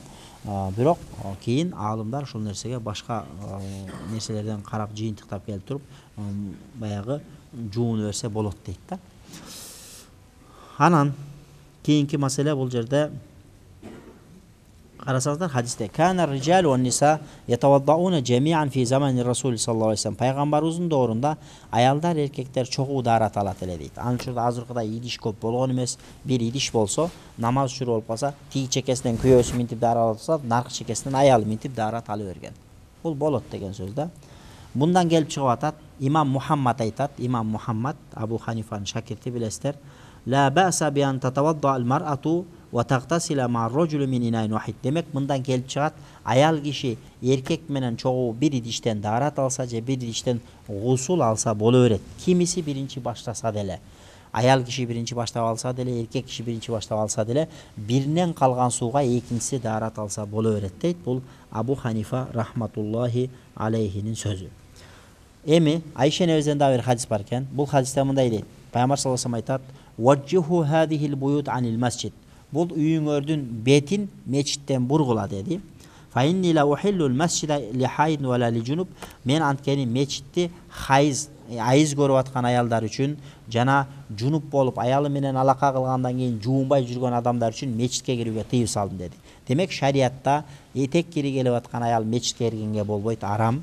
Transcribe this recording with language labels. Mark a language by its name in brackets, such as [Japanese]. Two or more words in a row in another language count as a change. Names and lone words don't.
[Kyrgyz] Бирок кийин аалымдар ушул нерсеге башка нерселерден карап жыйынтыктап келип туруп, баягы жууну берсе болот дейт да. Анан кийинки маселе бул жерде карасаңыздар хадисте [Arabic] كان الرجال والنساء يتوضؤون جميعا في زمان رسول صلى الله عليه وسلم. [Kyrgyz] Пайгамбарыбыздын доорунда аялдар эркектер чогуу даарат алат эле дейт. Анын учурда азыркыдай идиш көп болгон эмес. Бир идиш болсо, намаз учуру болуп калса, тиги чекесинен күйөөсү минтип даарат алса, наркы чекесинен аялы минтип даарат ала берген. Бул болот деген сөз да. Мындан келип чыгып атат, имам Мухаммад айтат, имам Мухаммад Абу Ханифанын шакирти билесиздер. [Arabic] لا بأس بأن تتوضأ المرأة وتغتسل مع الرجل من إناء واحد. [Kyrgyz] Demek mындан келип чыгат, аял киши эркек менен чогуу бир идиштен даарат алса же бир идиштен гусул алса боло берет. Кимиси биринчи баштаса деле, аял киши биринчи баштап алса деле, эркек киши биринчи баштап алса деле, биринен калган сууга экинчиси даарат алса боло берет дейт. Бул Абу Ханифа [Arabic] رحمة الله عليه [Kyrgyz] сөзү. Эми Айша энебизден да бир хадис бар экен. Бул хадисте мындай дейт. [Arabic] Пайгамбар صلى الله عليه وسلم айтат: "وجهوا هذه البيوت عن المسجد." [Kyrgyz] Бул үйүңөрдүн бетин мечиттен бургула деди. [Arabic] فإني لا أحل المسجد لحائض ولا لجنب. [Kyrgyz] Мен анткени мечитти айыз көрүп аткан аялдар үчүн жана жунуп болуп аялы менен алака кылгандан кийин жуунбай жүргөн адамдар үчүн мечитке кирүүгө тыюу салдым деди. Демек шариатта этек кири келип аткан аял мечитке киргенге болбойт, арам.